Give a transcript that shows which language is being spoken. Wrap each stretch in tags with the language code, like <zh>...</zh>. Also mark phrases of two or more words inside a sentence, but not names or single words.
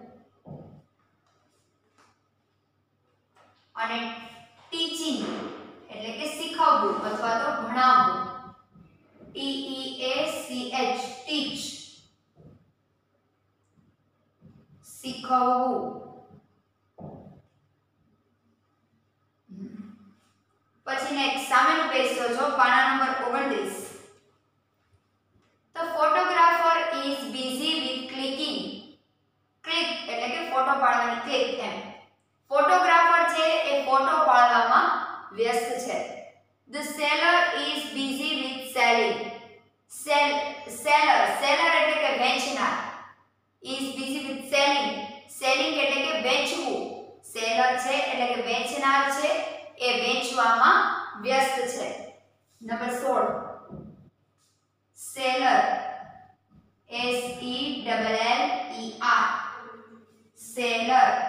<gu>અને ટીચિંગ એટલે કે શીખવવું અથવા તો ભણાવવું TEACH ટીચ શીખવવું પછી નેક્સ્ટ સામેનું પેજ જોજો પાના નંબર 29</gu> <en>The photographer is busy with clicking</en> <gu>ક્લિક એટલે કે ફોટો પાડવાની ક્લિક એમ ફોટોગ્રાફર છે એ ફોટો પાડવામાં વ્યસ્ત છે</gu> <en>The seller is busy with selling seller</en> <gu>એટલે કે વેચનાર</gu> <en>is busy with selling</en> <gu>એટલે કે વેચવું સેલર છે એટલે કે વેચનાર છે એ વેચવામાં વ્યસ્ત છે નંબર 16 સેલર SELLER</gu>